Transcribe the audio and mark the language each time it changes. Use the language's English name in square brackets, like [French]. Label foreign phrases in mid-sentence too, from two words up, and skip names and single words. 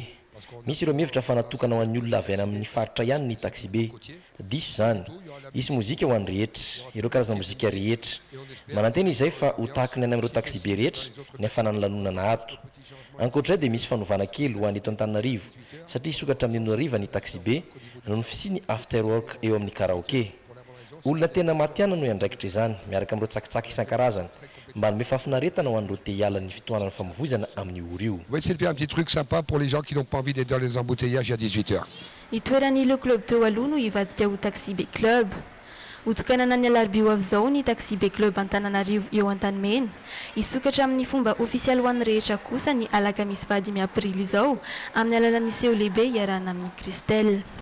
[Malagasy] Misy ireo mihevitra fa natokana ho an'ny olona avy any amin'ny faritra ihany ny taxi B. Diso izany. Isy mozika ho an'ny rehetra, ireo karazana mozika rehetra. Manantena izay fa ho tahaka ny any amin'ireo taxi B rehetra ny hafanana lanonana ato. Ankoatr'izay dia misy fanovana kely ho an'ny eto Antananarivo satria isokatra amin'ny hariva ny taxi B noho ny fisiany [English] after work [Malagasy] eo amin'ny karaoke. Olona tena matiana no andraikitra izany miaraka amin'ireo tsakitsaky isan-karazany mba hanome fahafinaretana ho an'ireo te hiala ny fitohanana famovoizana amin'ny ora io. [French] On va essayer de faire un petit truc sympa pour les gens qui n'ont pas envie d'être dans les embouteillages à 18h. [Malagasy] Ny toerany le club teo aloha no hivadika ho taxi B club. Hotokanana ny alarobia ho avy izao ny taxi B club Antananarivo eo Antanimena. Isokatra amin'ny fomba ofisialy ho an'ny rehetra kosa ny alakamisy 5 aprily izao amin'ny alalan'ny seho lehibe iarahana amin'ny Christelle.